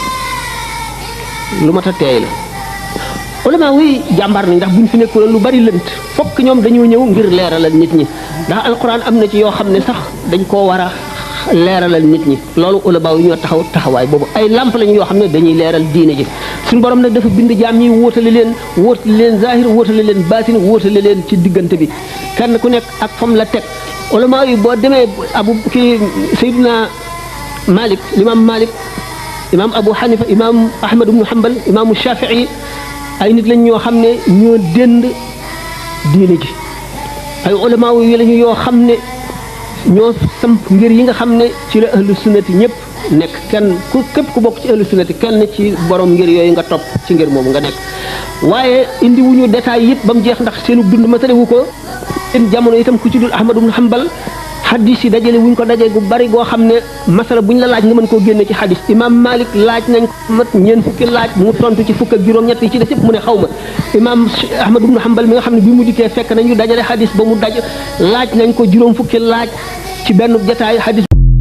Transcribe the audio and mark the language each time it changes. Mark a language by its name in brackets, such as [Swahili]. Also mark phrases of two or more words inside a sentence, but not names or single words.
[Wolof] lu mat a teey la ulama wuy jàmbaar nañ ndax buñ fi nekkoon lu bari lënt fokk ñoom dañoo ñëw ngir leeralal nit ñi ndax alquran am na ci yoo xam ne sax dañ koo war a leeralal nit ñi loolu ulama yi ñoo taxawaay boobu ay lamp lañu yoo xam ne dañuy leeral diine ji suñu borom nag dafa bind jaam ñi wóotale leen zahir wóotale leen baatin wóotale leen ci diggante bi kenn ku nekk ak fam la teg ulama yi boo demee Seydina Malik imam Abu Hanifa imam Ahmad ibn Hanbal imam Shafi'i ay nit lañ ñoo xam ne ñoo dënd diine ji ay ulama yi lañu yoo xam ne ñoo samp ngir yi nga xam ne ci la [Arabic] أهل السنة [Wolof] ñëpp nekk képp ku bokk ci [Arabic] أهل السنة [Wolof] kenn ci borom ngir yooyu nga topp ci ngir moomu nga nekk waaye indi wuñu détail yëpp ba mu jeex ndax seenu dund matale wu ko seen jamono itam ku ci dul Ahmad ibn Hanbal xadis yi dajale wuñ ko dajee gu bari goo xam ne masala buñ la laaj nga mën koo génne ci xadis imam Malik laaj nañ ko mat ñeent fukki laaj mu tontu ci fukk ak juróom-ñett yi ci des yëpp mu ne xaw ma imam Ahmad ibn Hanbal mi nga xam ne bi mu dikkee fekk nañu dajale xadis ba mu daj laaj nañ ko juróom fukki laaj ci benn jataay xadis